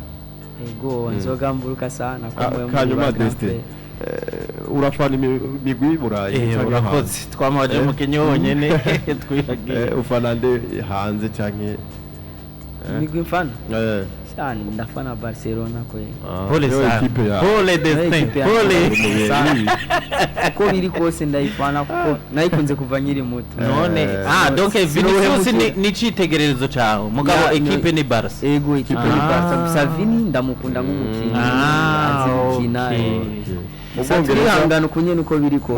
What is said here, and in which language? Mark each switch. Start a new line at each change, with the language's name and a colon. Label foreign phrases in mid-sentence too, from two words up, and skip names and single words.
Rundi: Ego nzogamburuka sana kanyuma Destin urafana imigwi burayi urakoze twamaje umukenyi wonyene twihagiye ufana nde hanze canke imigwi mfana cyane ndafana Barcelona kwe
Swahili: pole sana pole Destin pole
Rundi: ko biri kose ndayifana kuko nayikunze kuva nyiri muto none donc Vinicius ni citegererezo cyawe mugabo equipe ni Barca ego equipe ni Barca gusa Vini ndamukunda nk'umukinyi azikina ubwongereza kunyene uko biri kose